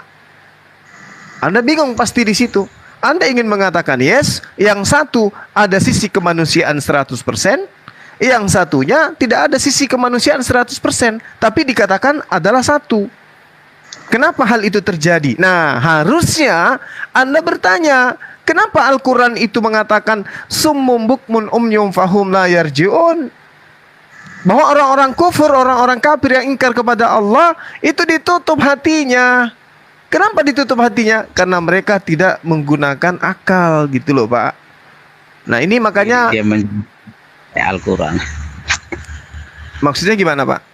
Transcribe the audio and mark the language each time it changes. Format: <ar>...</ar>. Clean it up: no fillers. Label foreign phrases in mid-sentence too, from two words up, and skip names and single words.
<id>Anda bingung pasti di situ. Anda ingin mengatakan yes, yang satu ada sisi kemanusiaan 100%, yang satunya tidak ada sisi kemanusiaan 100%, tapi dikatakan adalah satu. Kenapa hal itu terjadi? Nah, harusnya Anda bertanya, kenapa Al-Quran itu mengatakan</id> <ar>صم بكم عمي فهم لا يرجعون?</ar> <id>Bahwa orang-orang kufur, orang-orang kafir yang ingkar kepada Allah itu ditutup hatinya. Kenapa ditutup hatinya? Karena mereka tidak menggunakan akal gitu loh Pak. Nah ini makanya dia Al-Quran. Maksudnya gimana Pak?</id>